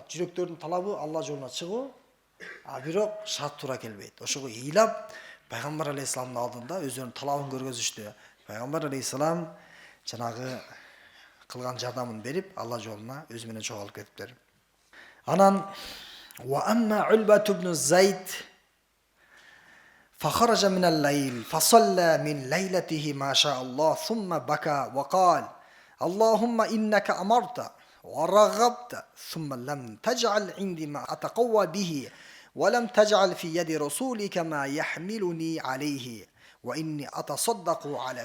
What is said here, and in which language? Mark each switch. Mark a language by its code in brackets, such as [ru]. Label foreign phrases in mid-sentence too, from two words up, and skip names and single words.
[ky] Жүрөктөрдүн талабы Алла жолуна чыгуу, а бирок шарт туура келбейт. Ошого ыйлап пайгамбар алейхисаламдын алдында өздөрүнүн талабын көргөзүштү. Пайгамбар алейхисалам жанагы кылган жардамын берип, Алла жолуна өзү менен чогуу алып кетиптир. [ar] Анан وأما علبة بن زيد فخرج من الليل فصلى من ليلته ما شاء الله ثم بكى وقال اللهم إنك أمرت ورغبت ثم لم تجعل عندي ما أتقوى به ولم تجعل في يد رسولك ما يحملني عليه وإني أتصدق على